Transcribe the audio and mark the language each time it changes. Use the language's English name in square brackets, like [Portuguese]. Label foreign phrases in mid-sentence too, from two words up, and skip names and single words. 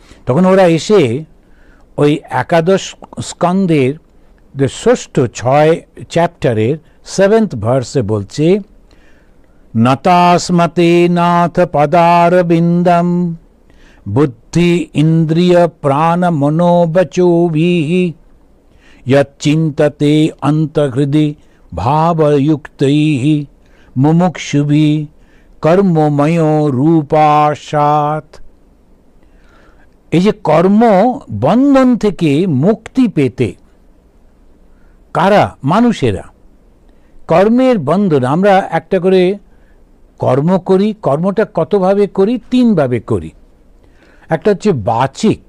[Bangla] তখন ওরা এসে ওই 11 স্কন্ধের ষষ্ঠ 6 চ্যাপ্টারের 7th ভার্সে বলছে, [Sanskrit] নতাস্মতে নাথ পদারবিন্দম বুদ্ধি ইন্দ্রিয় প্রাণ মনোবচোভিঃ यच्चिन्तते अंतहृदि भावयुक्तैः मुमुक्षुभिः कर्ममयो रूपाशात्। [Bangla] এই যে কর্ম বন্ধন থেকে মুক্তি পেতে কারা? মানুষেরা। কর্মের বন্ধন, আমরা একটা করে কর্ম করি। কর্মটা কতভাবে করি? 3 ভাবে করি। একটা হচ্ছে বাচিক।